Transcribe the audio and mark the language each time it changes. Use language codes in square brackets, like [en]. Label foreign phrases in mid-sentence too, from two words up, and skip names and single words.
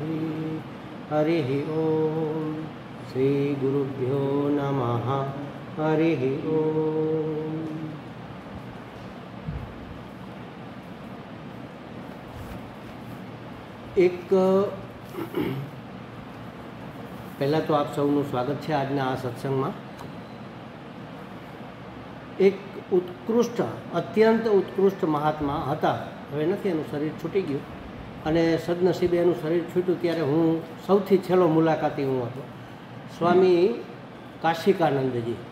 [sa] हरिः ॐ श्रीगुरुभ्यो नमः। हरिः ॐ। [hi] एक पहला तो आप [gu] सबનું સ્વાગત છે આજના આ સત્સંગમાં। એક ઉત્કૃષ્ટ અત્યંત ઉત્કૃષ્ટ મહાત્મા હતા, હવે નથી, એનું શરીર છૂટી ગયું અને સદનસીબે એનું શરીર છૂટ્યું ત્યારે હું સૌથી છેલ્લો મુલાકાતી હું હતો, સ્વામી કાશિકાનંદજી।